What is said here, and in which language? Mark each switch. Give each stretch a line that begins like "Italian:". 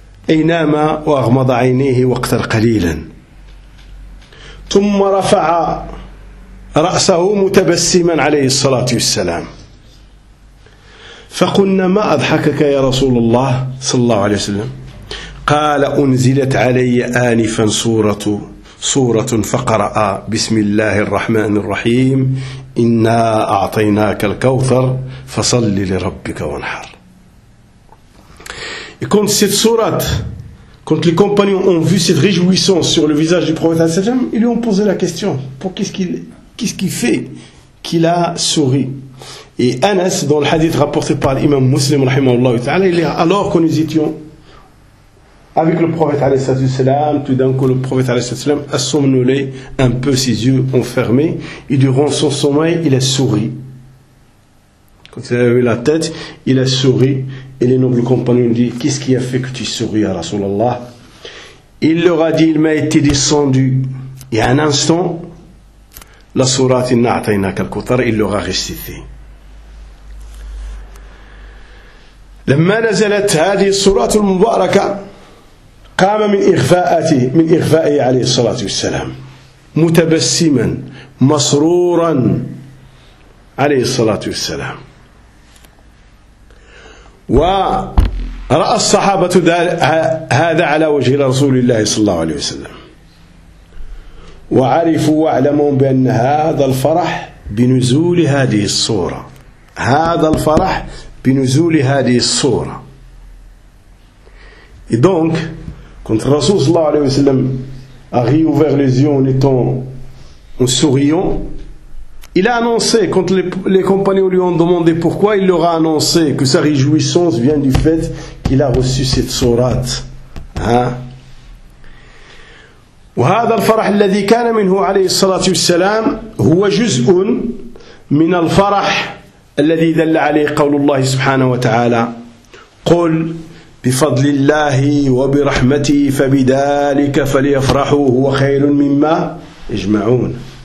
Arabic: أي نام وأغمض عينيه وقتا قليلا ثم رفع رأسه متبسما عليه الصلاة والسلام فقلنا ما أضحكك يا رسول الله صلى الله عليه وسلم قال أنزلت علي آنفا سورة سورة فقرأ بسم الله الرحمن الرحيم إنا أعطيناك الكوثر فصل لربك وانحر.
French: Et quand cette sourate, quand les compagnons ont vu cette réjouissance sur le visage du prophète صلى الله عليه وسلم, ils lui ont posé la question, pour qu'est-ce qu'il fait qu'il a souri. Et Anas, dans le hadith rapporté par l'imam Muslim رحمه الله تعالى, il est alors que nous étions avec le prophète alayhi salatu wassalam, tout d'un coup le prophète alayhi salatu wassalam a somnolé un peu, ses yeux ont fermé, et durant son sommeil il a souri. Quand il a levé la tête, il a souri, et les nobles compagnons lui disent, qu'est-ce qui a fait que tu souris à Rasulallah? Il leur a dit, il m'a été descendu et un instant la sourate
Arabic: inna a'tayna kal-kawthar,
French: il leur a récité.
Arabic: لما نزلت هذه الصورة المباركة قام من إغفاءته من إغفائه عليه الصلاة والسلام متبسما مسرورا عليه الصلاة والسلام ورأى الصحابة هذا على وجه رسول الله صلى الله عليه وسلم وعرفوا واعلموا بأن هذا الفرح بنزول هذه الصورة هذا الفرح بنزول هذه الصورة
French: Et donc, quand Rasoul sallallahu alayhi wa sallam a réouvert les yeux en étant en souriant, il a annoncé, quand les compagnons lui ont demandé pourquoi, il leur a annoncé que sa réjouissance vient du fait qu'il a reçu cette sourate. Hein?
Arabic: وهذا الفرح الذي كان منه عليه الصلاة والسلام هو جزء من الفرح الذي دل عليه قول الله سبحانه وتعالى قل بفضل الله وبرحمته فبذلك فليفرحوا هو خير مما يجمعون